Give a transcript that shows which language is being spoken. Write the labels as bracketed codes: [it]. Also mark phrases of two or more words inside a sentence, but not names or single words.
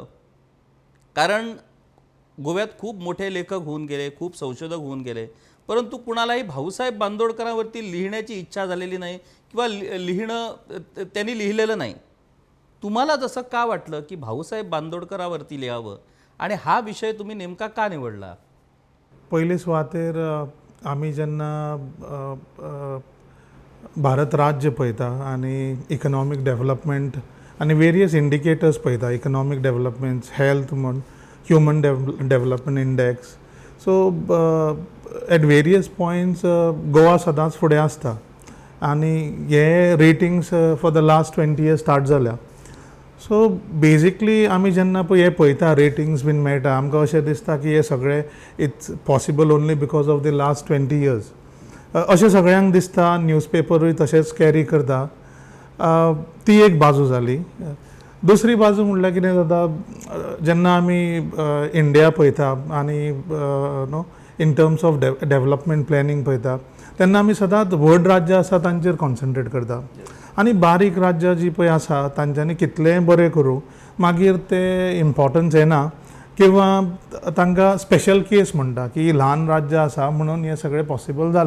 [mr] कारण गोव्यात खूप मोठे लेखक होऊन गेले, खूप संशोधक होऊन गेले, परंतु कुणालाही भाऊसाहेब बांदोडकरांवरती लिहिण्याची इच्छा झालेली नाही किंवा त्यांनी लिहिलेलं नाही. तुम्हाला जसं का वाटलं की भाऊसाहेब बांदोडकरांवरती लिहावं आणि हा विषय तुम्ही नेमका का निवडला? [kok] पयले सुवातेर आमी जेन्ना भारत राज्य पळयता आनी [en] economic development [kok] आनी [en] various indicators [kok] पळयता, [en] economic developments, [kok] हेल्थ म्हण, [en] human development index. so at various points [kok] गोवा सदांच फुडें आसता आनी हे [en] ratings for the last 20 years start [kok] जाल्या. [en] so basically [kok] आमी जेन्ना पळय हे पळयता रेटिंग्स बीन मेळटा, आमकां अशें दिसता की हे सगळें [en] it's possible only because of the last 20 years. [kok] अशें सगळ्यांक दिसता, न्यूजपेपरूय तशेंच कॅरी करता. ती एक बाजू जाली. दुसरी बाजू म्हणल्यार कितें जाता, जेन्ना आमी इंडिया पळयता आनी [en] no in terms of development planning [kok] पळयता, तेन्ना आमी सदांच व्हड राज्य आसा तांचेर कॉन्सन्ट्रेट करता आनी बारीक राज्य जी पळय आसा तांच्यांनी कितलेंय बरें करूं मागीर ते इम्पॉर्टन्स येना किंवा तांकां [en] special case [kok] म्हणटा की ल्हान राज्य आसा म्हणून हें सगळें पॉसिबल जालें.